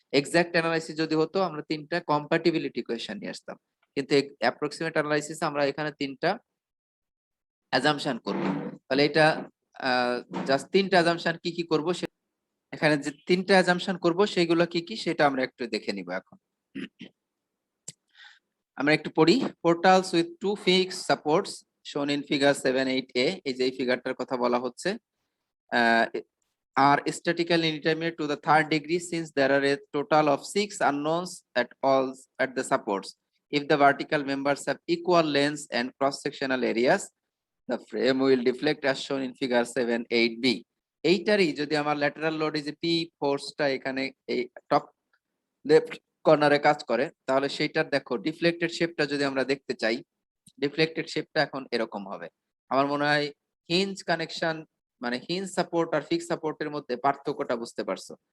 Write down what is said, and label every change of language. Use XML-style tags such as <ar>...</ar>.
<bn>Exact analysis যদি হতো আমরা তিনটা কম্প্যাটিবিলিটি ইকুয়েশন নিয়ে আসতাম, কিন্তু অ্যাপ্রক্সিমেট অ্যানালাইসিস আমরা এখানে তিনটা অ্যাজাম্পশন করব। তাহলে এটা জাস্ট তিনটা অ্যাজাম্পশন কি কি করব, এখানে যে তিনটা অ্যাজাম্পশন করব সেগুলো কি কি সেটা আমরা একটু দেখে নিব এখন। আমরা একটু পড়ি।</bn> <en>portals with two fixed supports shown in figure 7-8a,</en> <bn>এই যে এই ফিগারটার কথা বলা হচ্ছে,</bn> <en>are statically indeterminate to the third degree since there are a total of 6 unknowns at the supports. If the vertical members have equal lengths and cross-sectional areas, the frame will deflect as shown in figure 7-8b.</en> <bn>এইটারই যদি আমার lateral load এই যে P ফোর্সটা এখানে এই top left কর্নারে কাজ করে, তাহলে সেইটার দেখো ডিফ্লেক্টেড শেপটা যদি আমরা দেখতে চাই, ডিফ্লেক্টেড শেপটা এখন এরকম হবে। আমার মনে হয় হিঞ্জ কানেকশন মানে হিঞ্জ সাপোর্ট আর ফিক্স সাপোর্টের মধ্যে পার্থক্যটা বুঝতে পারছো।</bn>